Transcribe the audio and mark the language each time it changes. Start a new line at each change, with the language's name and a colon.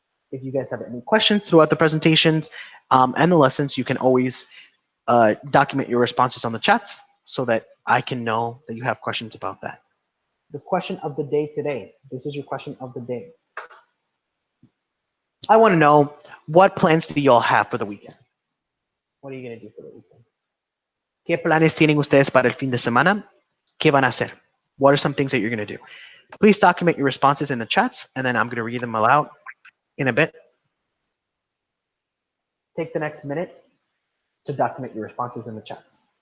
English: If you guys have any questions throughout the presentations and the lessons, you can always document your responses on the chats so that I can know that you have questions about that. The question of the day today. This is your question of the day. I want to know, what plans do y'all have for the weekend? What are you going to do for the weekend?
Spanish: ¿Qué planes tienen ustedes para el fin de semana? ¿Qué van a hacer?
English: What are some things that you're going to do? Please document your responses in the chats, and then I'm going to read them aloud in a bit. Take the next minute to document your responses in the chats.